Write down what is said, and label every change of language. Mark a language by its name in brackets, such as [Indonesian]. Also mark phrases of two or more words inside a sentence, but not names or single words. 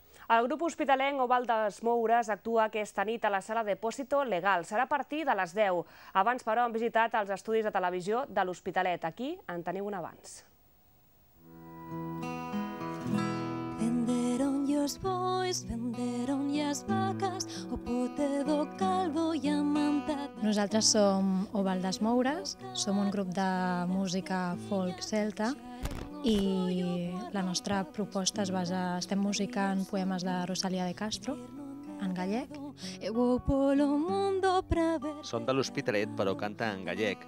[Catalan] El grup hospitalenc Oval dels Moures actua aquesta nit a la sala Depósito Legal. Serà a partir de les 10. Abans, però, han visitat els estudis de televisió de l'Hospitalet. Aquí en teniu un abans. [Galician] Venderon os bois, venderon as vacas, o pote do caldo e a manta. [Catalan] Nosaltres som Oval dels Moures, som un grup de música folk celta i la nostra proposta es basa... Estem musicant poemes de Rosalía de Castro, en gallec. Són de l'Hospitalet, però canta en gallec.